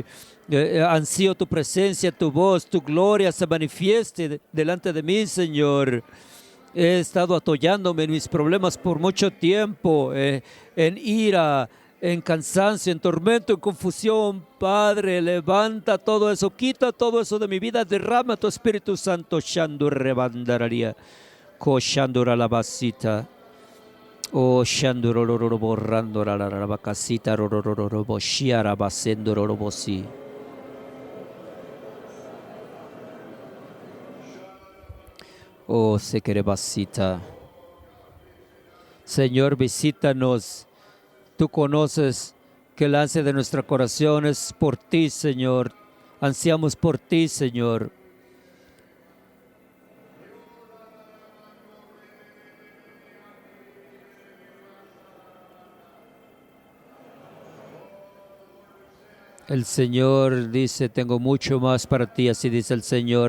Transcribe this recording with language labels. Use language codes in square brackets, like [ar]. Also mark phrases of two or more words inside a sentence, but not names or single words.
[es] Ansío tu presencia, tu voz, tu gloria se manifieste delante de mí, Señor. He estado atollándome en mis problemas por mucho tiempo, en ira, en cansancio, en tormento, en confusión. Padre, levanta todo eso, quita todo eso de mi vida, derrama tu Espíritu Santo. Shandur rebandararia, koshandura la basita, o shanduroro borrandora la bacasita, rororo boshiara basendoro bosi. Oh, sekerebasita. Señor, visítanos. Tú conoces que el ansia de nuestro corazón es por ti, Señor. Ansiamos por ti, Señor. El Señor dice, tengo mucho más para ti, así dice el Señor.